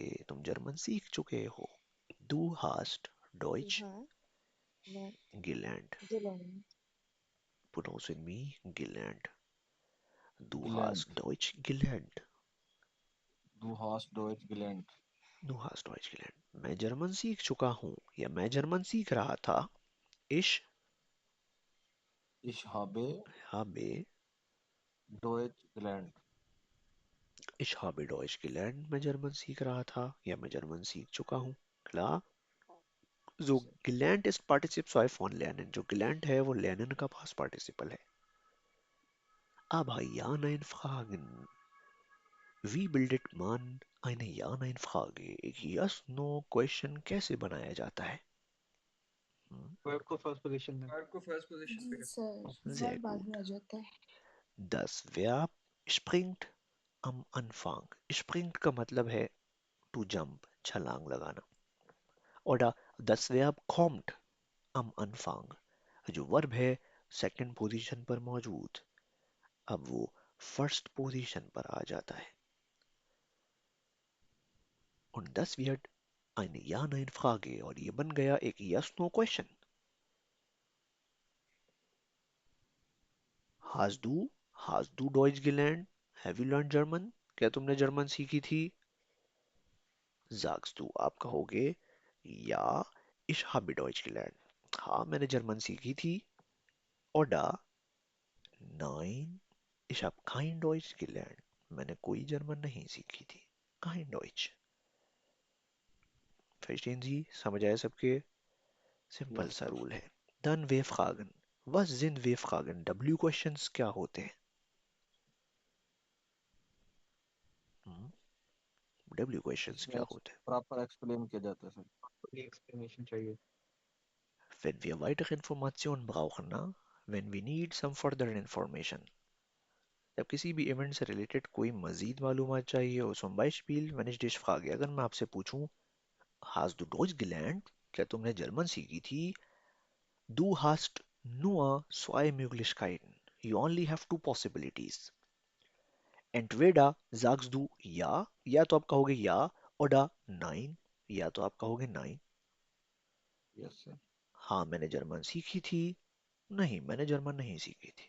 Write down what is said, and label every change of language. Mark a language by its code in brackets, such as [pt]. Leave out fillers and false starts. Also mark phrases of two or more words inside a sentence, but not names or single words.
[hi] तुम जर्मन सीख चुके हो. [de] Du hast Deutsch [en] Not [de] gelernt. gelernt. Pronounce with me gelernt. Du Gelernt. hast Deutsch gelernt. Du hast Deutsch gelernt. Du hast Deutsch gelernt. [hi] मैं जर्मन सीख चुका हूँ या मैं जर्मन सीख रहा था. [de] Ich Ich habe habe Deutsch gelernt. Ich habe Deutsch gelernt. [hi] मैं जर्मन सीख रहा था या मैं जर्मन सीख चुका हूँ. [de] Klar? So gelernt ist Partizip 2 von lernen. जो gelernt है वो lernen का past participle है. Aber ja, nein, Fragen. Wie bildet man eine Ja-Nein-Frage? [hi] एक Yes-No-Question कैसे बनाया जाता है? वर्ब को [en] first position [hi] में। वर्ब को [en] first position [hi] पे जी कर सर, [de] Sehr [hi] वर्ब बाद [de] gut. [hi] में आ जाता है। [de] Das Verb springt am Anfang. [hi] Springt का मतलब है [en] to jump, [hi] छलांग लगाना. [de] Oder das Verb kommt am Anfang. [hi] जो वर्ब है [en] second position [hi] पर मौजूद, अब वो [en] first position [hi] पर आ जाता है. [de] Und das wird eine Ja-Nein-Frage [hi] और ये बन गया एक [de] Yes-No-Question. Hast du Deutsch gelernt? [en] Have you learned German? [hi] क्या तुमने जर्मन सीखी थी? [de] Sagst du, [hi] आप कहोगे [de] Ja, ich habe Deutsch gelernt. [hi] हाँ, मैंने जर्मन सीखी थी. [de] Oder Nein, ich habe kein Deutsch gelernt. [hi] मैंने कोई जर्मन नहीं सीखी थी. [de] Kein Deutsch. Verstehen Sie? [hi] समझ आया सबके? सिंपल [en] Yes, [hi] सा [en] sir. [hi] रूल है. [de] Dann W-Fragen. Was sind W-Fragen? [hi] W-Questions क्या होते हैं? W-Questions इसमें क्या होते हैं? [en] proper explain [hi] किया जाता है सर. पूरी एक्सप्लेनेशन चाहिए। [de] Wenn wir weitere Informationen brauchen, [hi] ना? [en] When we need some further information. [hi] जब किसी भी इवेंट से रिलेटेड कोई मजीद मालूमात चाहिए हो, [de] zum Beispiel, wenn ich dich frage, [hi] अगर मैं आपसे पूछूं, [de] hast du Deutsch gelernt? [hi] क्या तुमने जर्मन सीखी थी? [de] Du hast nur zwei Möglichkeiten. [en] You only have two possibilities. [de] Entweder sagst du ja, [hi] या तो आप कहोगे या, [de] oder nein, [hi] या तो आप कहोगे nein. [en] Yes, sir. [hi] हाँ, मैंने जर्मन सीखी थी. नहीं, मैंने जर्मन नहीं सीखी थी.